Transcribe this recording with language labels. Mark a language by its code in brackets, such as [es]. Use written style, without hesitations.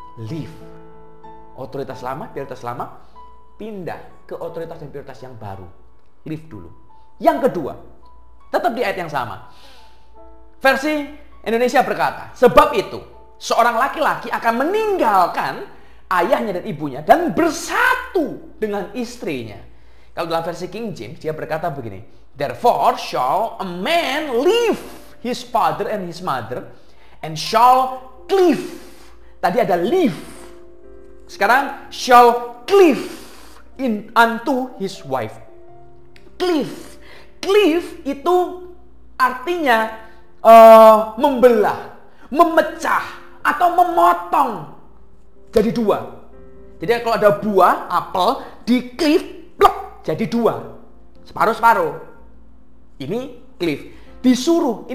[id] Leave otoritas lama, prioritas lama, pindah ke otoritas dan prioritas yang baru. Leave dulu. Yang kedua, tetap di ayat yang sama. Versi Indonesia berkata, sebab itu seorang laki-laki akan meninggalkan ayahnya dan ibunya dan bersatu dengan istrinya. Kalau dalam versi King James dia berkata begini, [en] therefore shall a man leave his father and his mother and shall cleave. [id] Tadi ada [en] leave. [id] Sekarang [en] shall cleave unto his wife. Cleave. [id] Cleave itu artinya membelah, memecah, atau memotong jadi dua. Jadi kalau ada buah, apel, di cleave, plok, jadi dua. Separuh-separuh. Ini cleave. Disuruh.